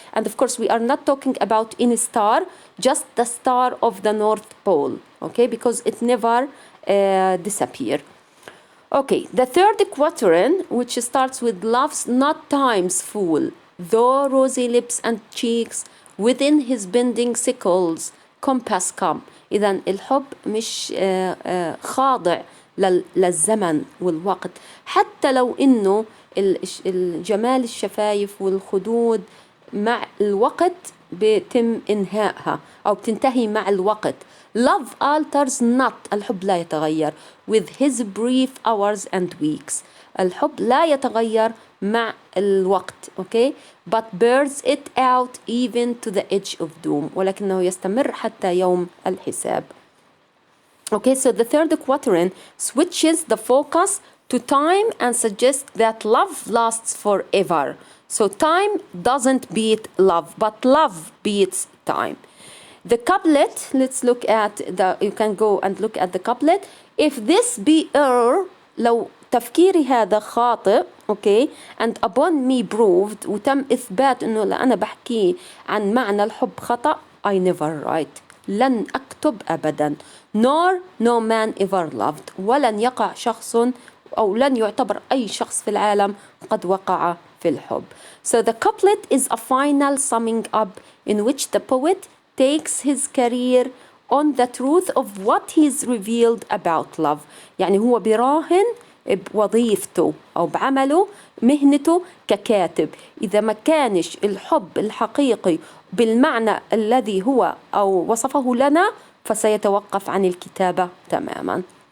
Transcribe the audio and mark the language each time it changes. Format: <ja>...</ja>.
<en>And of course, we are not talking about any star, just the star of the North Pole, okay, because it never disappears. Okay, the third quatrain, which starts with love's not time's fool, though rosy lips and cheeks within his bending sickles compass come.</en> <ar>إذن الحب مش خاضع للزمن والوقت، حتى لو إنه الجمال الشفايف والخدود مع الوقت بيتم إنهائها أو بتنتهي مع الوقت.</ar> <en>Love alters not.</en> <ar>الحب لا يتغير</ar> <en>with his brief hours and weeks.</en> <ar>الحب لا يتغير مع الوقت. okay?</ar> <en>But bears it out even to the edge of doom.</en> <ar>ولكنه يستمر حتى يوم الحساب.</ar> <en>Okay, so the third quatrain switches the focus to time and suggests that love lasts forever. So time doesn't beat love, but love beats time. The couplet, let's look at you can go and look at the couplet. If this be error,</en> <ar>لو تفكيري هذا خاطئ, okay,</ar> <en>and upon me proved,</en> <ar>وتم إثبات إنه أنا بحكي عن معنى الحب خطأ,</ar> <en>I never write.</en> <ar>لن أكتب أبدا.</ar> <en>Nor no man ever loved.</en> <ar>ولن يقع شخص أو لن يعتبر أي شخص في العالم قد وقع في الحب.</ar> <en>So the couplet is a final summing up in which the poet takes his career on the truth of what he's revealed about love.</en> <ar>يعني هو براهن بوظيفته أو بعمله مهنته ككاتب. إذا ما كانش الحب الحقيقي بالمعنى الذي هو أو وصفه لنا فسيتوقف عن الكتابة تماما.</ar>